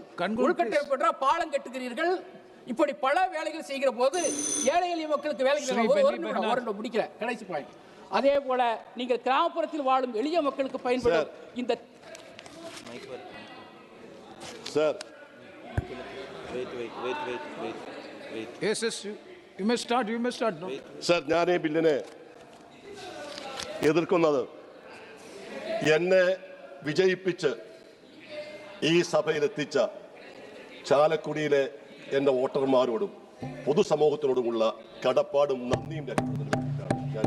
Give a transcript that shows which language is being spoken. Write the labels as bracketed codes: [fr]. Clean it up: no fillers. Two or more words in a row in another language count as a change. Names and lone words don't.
[ta] உள்கட்டமைப்பு என்ற பாலம் கட்டுகிறீர்கள். இப்படி பல வேலைகள் செய்கிற போது ஏழை எளிய மக்களுக்கு வேலைகள் முடிக்கிறேன். கடைசி பாயிண்ட். அதே போல நீங்கள் கிராமப்புறத்தில் வாழும் எளிய மக்களுக்கு பயன்படும் இந்த [ml] சார் സാർ ഞാൻ ഈ ബില്ലിനെ എതിർക്കുന്നത് എന്നെ വിജയിപ്പിച്ച് ഈ സഭയിലെത്തിച്ച ചാലക്കുടിയിലെ എൻ്റെ വോട്ടർമാരോടും പൊതുസമൂഹത്തിനോടുമുള്ള കടപ്പാടും നന്ദിയും രേഖപ്പെടുത്തുന്നു.